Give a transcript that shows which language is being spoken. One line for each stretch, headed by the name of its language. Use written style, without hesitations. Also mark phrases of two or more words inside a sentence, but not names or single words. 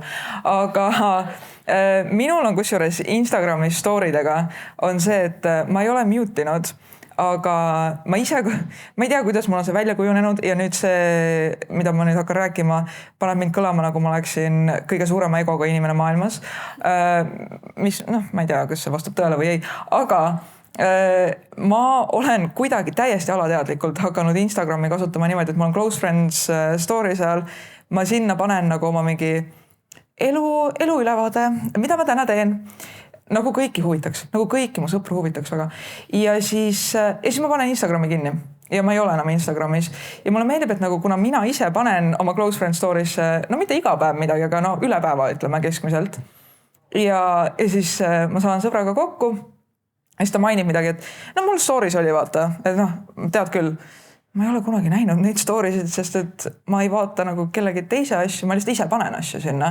Estonian: Aga minul on kusjuures Instagrami story'dega on see, et ma ei ole mute inud, aga ma ei tea, kuidas mul on see välja kujunenud ja nüüd see, mida ma nüüd hakkan rääkima, paneb mind kõlama, nagu ma oleksin kõige suurema egoga inimene maailmas. Mis, ma ei tea, kas see vastab tõele või ei, aga ma olen kuidagi täiesti alateadlikult hakanud Instagrami kasutama niimoodi, et mul on
English: close friends story
Estonian: seal. Ma sinna panen nagu oma mingi elu ülevaade, mida ma täna teen. Nagu kõiki huvitaks, nagu kõiki mu sõpru huvitaks väga. Ja siis ma panen Instagrami kinni ja ma ei ole enam Instagramis. Ja mulle meeldib, et nagu kuna mina ise panen oma
English: close friend
Estonian: story'sse, no mitte iga päev midagi, aga no üle päeva ütleme keskmiselt. Ja siis ma saan sõbraga kokku. Ja siis ta mainib midagi, et no mul stories oli vaata, et tead küll, ma ei ole kunagi näinud neid stories'id, sest et ma ei vaata nagu kellegi teise asju, ma lihtsalt ise panen asju sinna.